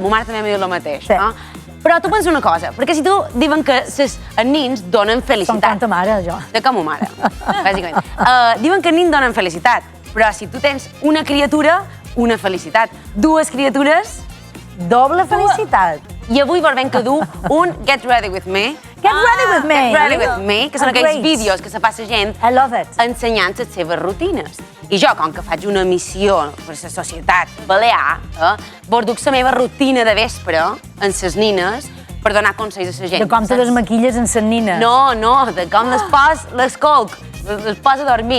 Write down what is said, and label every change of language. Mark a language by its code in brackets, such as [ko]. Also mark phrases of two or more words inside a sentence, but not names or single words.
[ca] Ma mare també m'ha dit el mateix, no? Però tu pensa una cosa, perquè si tu diuen que els nins donen felicitat... Com tanta mare, jo. De com ma mare, bàsicament. Diuen que els nins donen felicitat, però si tu tens una criatura, una felicitat. Dues criatures... Doble felicitat. I avui vol venir a dur un [en] Get Ready With Me. Get Ready With Me. Get Ready With Me, [ca] que són aquells vídeos que se fa la gent ensenyant les seves rutines. I jo, com que faig una missió per la societat balear, vos duc la meva rutina de vespre amb les nines per donar consells a la gent. De com te desmaquilles amb les nines. No, de com les colc, les pos a dormir.